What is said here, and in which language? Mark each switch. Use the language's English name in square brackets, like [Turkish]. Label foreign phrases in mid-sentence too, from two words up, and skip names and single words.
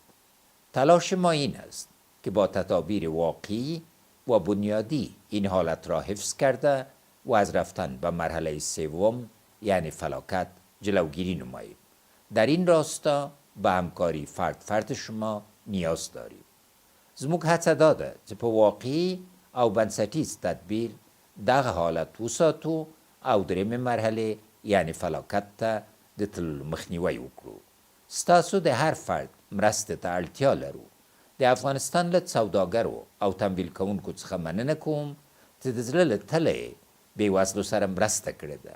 [Persian] تلاش ما این است که با تدابیر واقعی و بنیادی این حالت را حفظ کرده و از رفتن به مرحله سوم یعنی فلاکت جلوگیری نماییم. در این راستا به همکاری فرد شما نیاز داریم. [Pashto] زموږ هڅه دا ده چې په واقعي او بنسټیز تدبیر دغه حالت وساتو او درېیمې مرحلې یعنی فلاکت ته د تللو مخنیوی وکړو. ستاسو د هر فرد مرستې ته اړتیا لرو. د افغانستان له سوداګرو او تمویل کوونکو څخه مننه کوم چې د زړه له تله یې بېوزلو سره مرسته کړې ده.